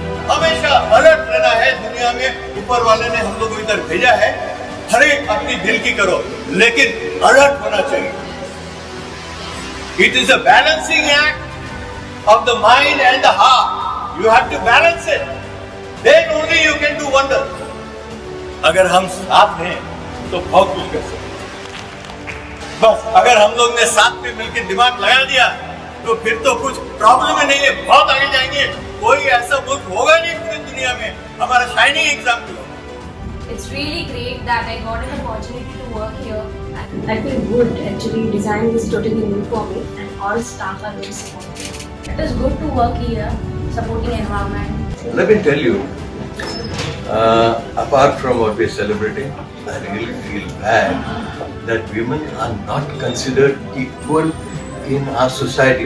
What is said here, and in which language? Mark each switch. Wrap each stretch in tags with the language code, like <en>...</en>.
<hi>हमेशा अलर्ट रहना है दुनिया में। ऊपर वाले ने हम लोग को इधर भेजा है, हर एक अपनी दिल की करो, लेकिन अलर्ट होना चाहिए।</hi> <en>It is a balancing act of the mind and the heart. You have to balance it. Then only you can do wonders.</en> <hi>अगर हम साथ हैं तो बहुत कुछ कर सकते हैं। बस अगर हम लोग ने साथ में मिलकर दिमाग लगा दिया तो फिर तो कुछ प्रॉब्लम ही नहीं है, बहुत आगे जाएंगे। कोई ऐसा मुल्क होगा नहीं पूरी दुनिया में। हमारा शाइनिंग एग्जाम्पल हो।</hi> <en>It's really great that I got an opportunity to work here. I feel good actually. Design is totally new for me and all staff are very supportive. It is good to work here, supporting environment. Let me tell you, apart from what we're celebrating, I really feel bad that women are not considered equal in our society.</en>